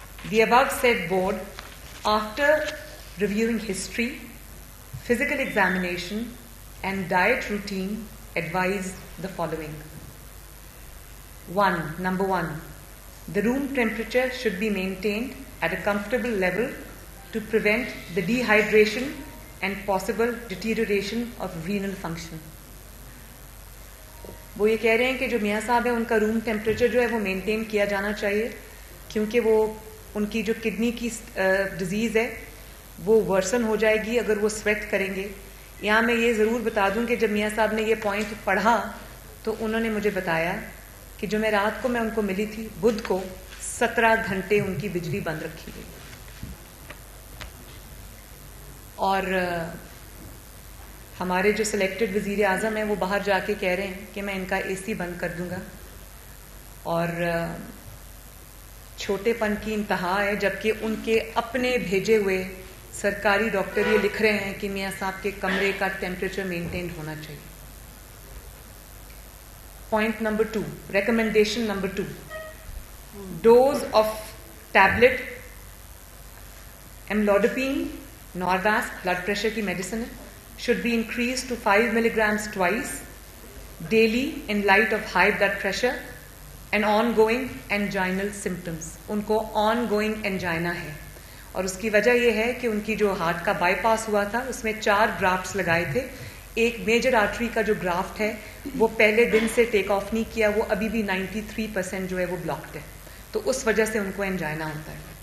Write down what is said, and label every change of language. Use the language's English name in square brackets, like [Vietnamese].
[English] The above said board, after reviewing history, physical examination and diet routine, advised the following. Number one, the room temperature should be maintained at a comfortable level to prevent the dehydration and possible deterioration of renal function. [Urdu] وہ یہ کہہ رہے ہیں کہ جو میاں صاحب ہیں ان کا روم ٹیمپریچر جو ہے وہ مینٹین کیا جانا چاہیے, کیونکہ وہ ان کی جو کڈنی کی ڈیزیز ہے وہ ورسن ہو جائے گی اگر وہ سویٹ کریں گے. یہاں میں یہ ضرور بتا دوں کہ جب میاں صاحب نے یہ پوائنٹ پڑھا تو انہوں نے مجھے بتایا کہ جو میں رات کو ان کو ملی تھی, بدھ کو 17 گھنٹے ان کی بجلی بند رکھی گئی, اور ہمارے جو سلیکٹڈ وزیر اعظم ہیں وہ باہر جا کے کہہ رہے ہیں کہ میں ان کا اے سی بند کر دوں گا. اور چھوٹے پن کی انتہا ہے, جبکہ ان کے اپنے بھیجے ہوئے سرکاری ڈاکٹر یہ لکھ رہے ہیں کہ میاں صاحب کے کمرے کا ٹیمپریچر مینٹینڈ ہونا چاہیے. [English] point number 2, recommendation number 2, dose of tablet amlodipine Norvasc, [Urdu] blood pressure کی میڈیسن ہے, [English] should be increased to 5 milligrams twice daily in light of high blood pressure and ongoing anginal symptoms. [Urdu] ان کو آن گوئنگ انجائنا ہے, اور اس کی وجہ یہ ہے کہ ان کی جو ہارٹ کا بائی پاس ہوا تھا اس میں 4 گرافٹس لگائے تھے. ایک میجر آرٹری کا جو گرافٹ ہے وہ پہلے دن سے ٹیک آف نہیں کیا, وہ ابھی بھی 93% جو ہے وہ بلاکڈ ہے, تو اس وجہ سے ان کو انجائنا ہوتا ہے.